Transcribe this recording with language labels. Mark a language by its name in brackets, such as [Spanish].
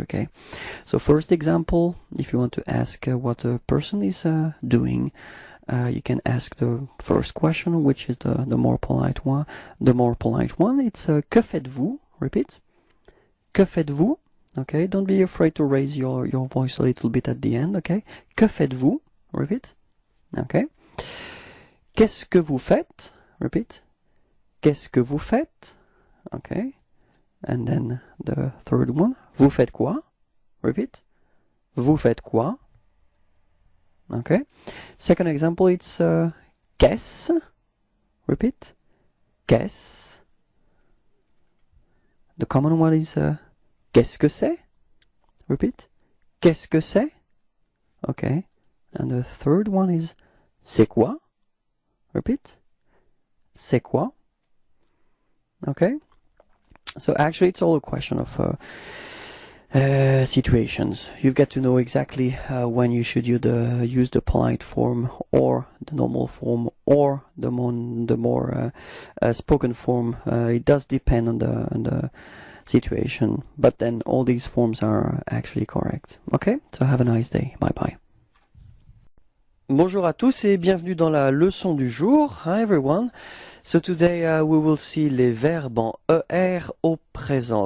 [English] Okay, so first example, if you want to ask what a person is doing, you can ask the first question, which is the more polite one. The more polite one, it's [French] que faites-vous? [English] Repeat. [French] Que faites-vous? [English] Okay, don't be afraid to raise your voice a little bit at the end. Okay, [French] que faites-vous? [English] Repeat. Okay. [French] Qu'est-ce que vous faites? [English] Repeat. [French] Qu'est-ce que vous faites? [English] Okay. And then the third one, [French] vous faites quoi? [English] Repeat. [French] Vous faites quoi? [English] Okay. Second example, it's qu'est-ce? Repeat. Qu'est-ce? The common one is [French] qu'est-ce que c'est? [English] Repeat. [French] Qu'est-ce que c'est? [English] Okay. And the third one is [French] c'est quoi? [English] Repeat. [French] C'est quoi? [English] Okay. So actually it's all a question of situations. You've got to know exactly when you should use the polite form or the normal form or the more spoken form. It does depend on the situation, but then all these forms are actually correct. Okay, so have a nice day. Bye bye. [French] Bonjour à tous et bienvenue dans la leçon du jour. [English] Hi everyone. So today we will see les verbes en ER au présent.